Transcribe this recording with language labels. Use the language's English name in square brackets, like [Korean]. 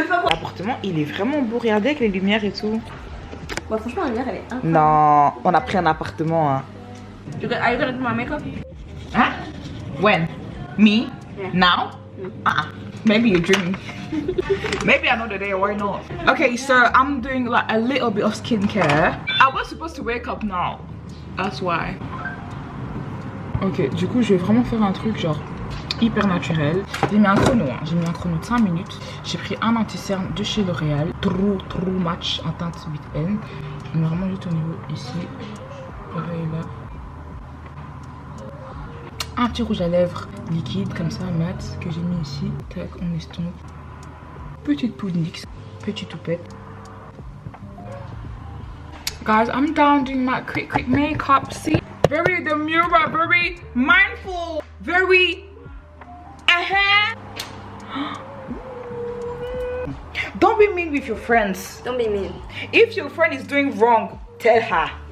[French] L'appartement, il est vraiment beau. Regardez avec les lumières et tout. Bah, franchement, la lumière, elle est incroyable. Non, on a pris un appartement. Hein. [English] Are you gonna do my makeup? Huh? When? Me? Yeah. Now? Maybe you're dreaming. Maybe another day, why not? Okay, so I'm doing like a little bit of skincare. I was supposed to wake up now. That's why. [French] Ok, du coup, je vais vraiment faire un truc genre hyper naturel. J'ai mis un chrono, hein. J'ai mis un chrono de 5 minutes. J'ai pris un anti-cerne de chez L'Oréal, True Match en teinte 8N. Je mets vraiment juste au niveau ici, pareil là. Un petit rouge à lèvres liquide comme ça, mat, que j'ai mis ici. Tac, on estompe. Petite poudre NYX, petite toupette. [English] Guys, I'm done doing my quick makeup. See, very demure, very mindful, very Don't be mean with your friends. Don't be mean. If your friend is doing wrong, tell her.